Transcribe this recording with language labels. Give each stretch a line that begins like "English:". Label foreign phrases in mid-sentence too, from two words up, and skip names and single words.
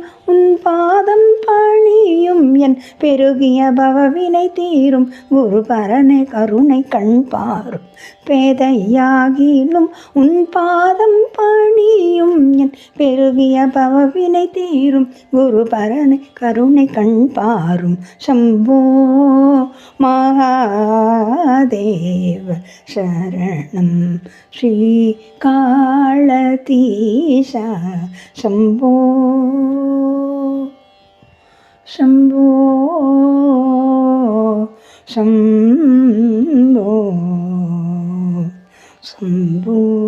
Tamil: உன் பாதம் பணியும் என் பெருகிய பவவினை தீரும் குரு பரனை கருணை கண் பாரும் பேதையாகிலும் உன் பாதம் பணியும் என் பெருகிய பவவினை தீரும் குரு பரனை கருணை கண் பாரும் शम्भो
Sanskrit: महादेव शरणं श्रीकालतीशा शम्भो शम्भो शम्भो शम्भो